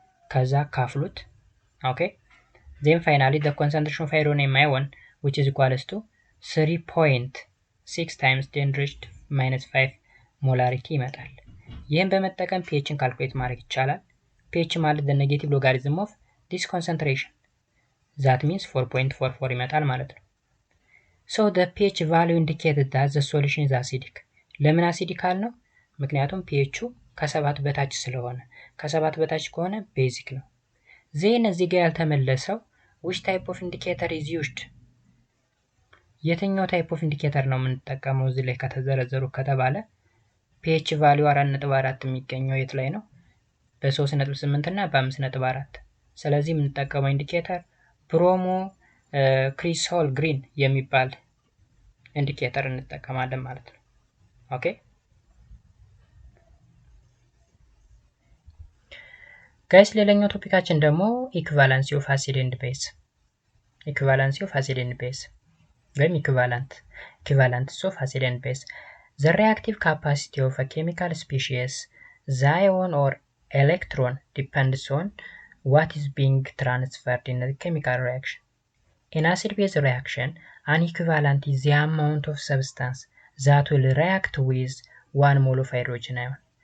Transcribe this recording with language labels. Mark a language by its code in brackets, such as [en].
[am] ከዛ ካፍሉት። [en] ኦኬ then finally the concentration of hydronium ion which is equals to 3.6 times 10 raised to -5 molarity [am] ይመጣል። ይህን በመጠቀም pHን ካልኩሌት ማድረግ ይቻላል። [en] pH ማለት the negative logarithm of this concentration, that means 4.44 [am] ይመጣል ማለት ነው። [en] so the pH value indicated that the solution is acidic። [am] ለምን አሲዲክ አልነው? ምክንያቱም pH ከ7 በታች ስለሆነ ከ7 በታች ከሆነ ቤዚክ ነው። ዜን እዚህ ጋር ያልተመለሰው [en] which type of indicator is used [am] የትኛው ታይፕ ኦፍ ኢንዲኬተር ነው የምንጠቀመው እዚህ ላይ ከተዘረዘሩ ከተባለ pH ቫልዩ 4.4 የሚገኘው የት ላይ ነው? በ3.8 እና በ5.4 ስለዚህ የምንጠቀመው ኢንዲኬተር ብሮሞ ክሪሶል ግሪን የሚባል ኢንዲኬተር እንጠቀማለን ማለት ነው። ኦኬ ጋይስ ሌላኛው ቶፒካችን ደግሞ ኢኩቫለንሲ ኦፍ አሲድ ኤንድ ቤዝ ኢኩቫለንሲ ኦፍ አሲድ ኤንድ ቤዝ ወይም [en] equivalence of acid and base. The reactive capacity of a chemical species, the ion or electron depends on what is being transferred in the chemical reaction. In acid-base reaction, an equivalent is the amount of substance that will react with 1 mole of hydrogen ion.